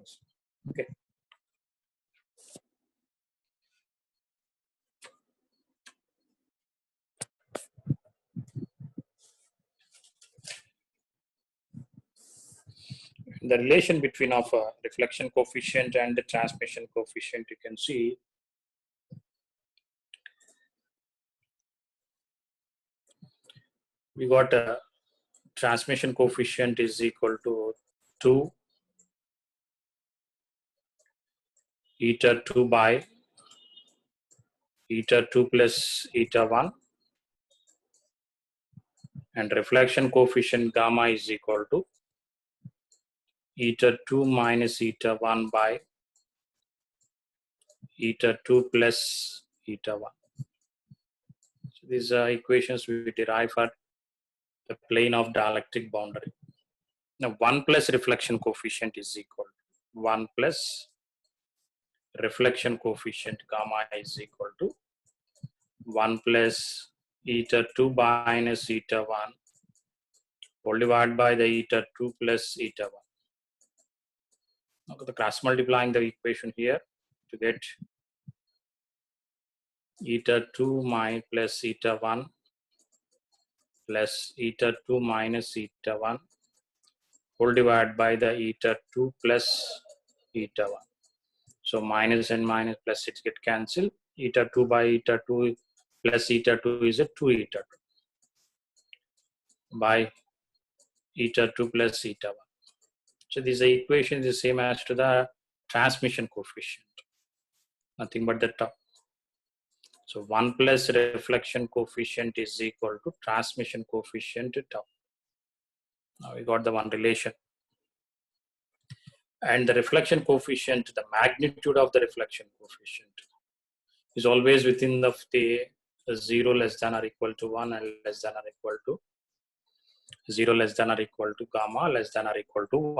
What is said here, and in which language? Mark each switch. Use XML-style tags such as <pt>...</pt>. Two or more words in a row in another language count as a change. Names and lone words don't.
<en>Okay. The relation between of reflection coefficient and the transmission coefficient, you can see we got a transmission coefficient is equal to 2 eta 2 by eta 2 plus eta 1, and reflection coefficient gamma is equal to eta 2 minus eta 1 by eta 2 plus eta 1. So these are equations we derive for the plane of dielectric boundary. Now 1 plus reflection coefficient is equal to 1 plus reflection coefficient gamma is equal to 1 plus eta 2 minus eta 1 whole divided by the eta 2 plus eta 1. Now the cross multiplying the equation here to get eta 2 minus plus eta 1 plus eta 2 minus eta 1 whole divided by the eta 2 plus eta 1. So minus and minus plus it get cancelled. Eta 2 by eta 2 plus eta 2 is a 2 eta 2 by eta 2 plus eta 1. So this equation is the same as to the transmission coefficient. Nothing but the top. So 1 plus reflection coefficient is equal to transmission coefficient tau. Now we got the one relation. And the reflection coefficient, the magnitude of the reflection coefficient is always within the 0 less than or equal to 1 and less than or equal to 0 less than or equal to gamma less than or equal to 1.</en>